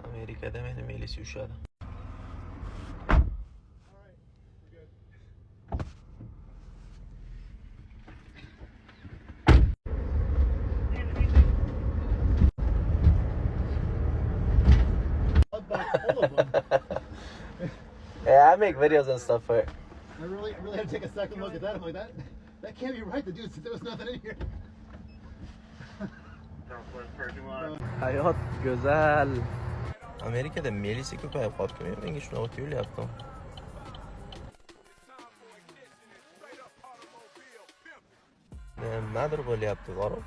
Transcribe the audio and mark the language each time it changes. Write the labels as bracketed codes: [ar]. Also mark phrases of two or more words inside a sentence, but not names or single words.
[uz] Amerikada meni Melis ushladi. [en] Yeah, I make videos and stuff for it. I really had to take a second look at that. I'm like, that can't be right. The dude said there was nothing in here. [uz] Hayot go'zal. Amerikada Melisi ko'payib qolibdi. Menga shunaqa tuyulyapti. Nimadir bo'lyapti, borib.